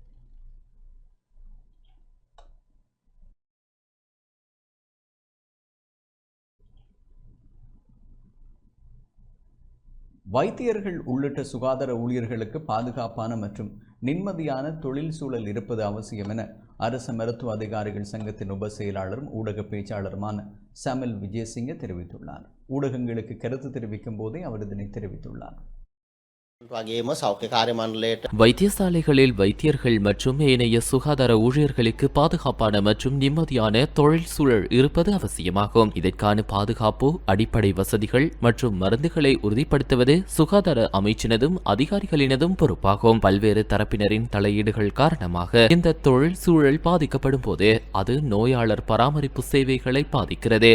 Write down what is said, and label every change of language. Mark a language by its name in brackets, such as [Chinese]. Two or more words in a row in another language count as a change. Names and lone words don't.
[Tamil] வைத்தியர்கள் உள்ளிட்ட சுகாதார ஊழியர்களுக்கு பாதுகாப்பான மற்றும் நிம்மதியான தொழில் சூழல் இருப்பது அவசியம் என அரசு மருத்துவ அதிகாரிகள் சங்கத்தின் உப செயலாளரும் ஊடக பேச்சாளருமான சமல் விஜயசிங்க தெரிவித்துள்ளார். ஊடகங்களுக்கு கருத்து தெரிவிக்கும் போதே அவர் இதனை தெரிவித்துள்ளார். [Sinhala] වගේම සෞඛ්‍ය කාර්ය මණ්ඩලයට [Tamil] வைத்தியசாலைகளில் வைத்தியர்கள் மற்றும் ஏனைய சுகாதார ஊழியர்களுக்கு பாதுகாப்பான மற்றும் நிம்மதியான தொழில் சூழல் இருப்பது அவசியமாகும். இதற்கான பாதுகாப்பு, அடிப்படை வசதிகள் மற்றும் மருந்துகளை உறுதிப்படுத்துவது சுகாதார அமைச்சினதும் அதிகாரிகளினதும் பொறுப்பாகும். பல்வேறு தரப்பினரின் தலையீடுகள் காரணமாக இந்த தொழில் சூழல் பாதிக்கப்படும் போது அது நோயாளர் பராமரிப்பு சேவைகளை பாதிக்கிறது.